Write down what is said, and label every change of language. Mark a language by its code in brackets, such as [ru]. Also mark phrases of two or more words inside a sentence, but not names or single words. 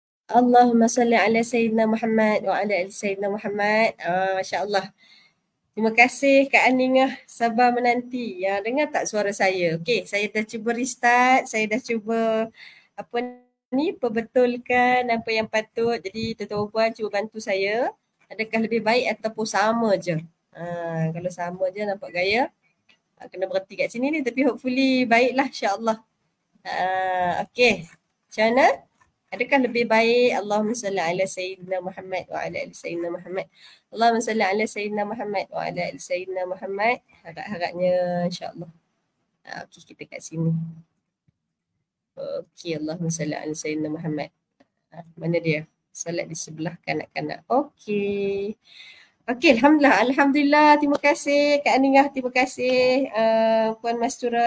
[ar] اللهم صل على سيدنا محمد وعلى آل سيدنا محمد. ما شاء الله. [ms] Terima kasih Kak Aningah, sabar menanti. Ya, dengar tak suara saya? Okey, saya dah cuba restart, saya dah cuba apa ni, perbetulkan apa yang patut. Jadi tuan-tuan puan cuba bantu saya. Adakah lebih baik ataupun sama je? Kalau sama je nampak gaya. Kena berhenti kat sini ni, tapi hopefully baiklah [ar] إن شاء الله. [ms] Okey. Macam mana? Adakah lebih baik [ar] اللهم صل على سيدنا محمد وعلى آل سيدنا محمد. اللهم صل على سيدنا محمد وعلى آل سيدنا محمد. [ms] Harap-harapnya [ar] إن شاء الله. [ms] Okey, kita kat sini. Okey, [ar] اللهم صل على سيدنا محمد. [ms] Mana dia? Salat di sebelah kanak-kanak. Okey. Okey, [ar] الحمد لله. الحمد لله. [ms] Terima kasih Kak Aningah. Terima kasih Puan Mastura.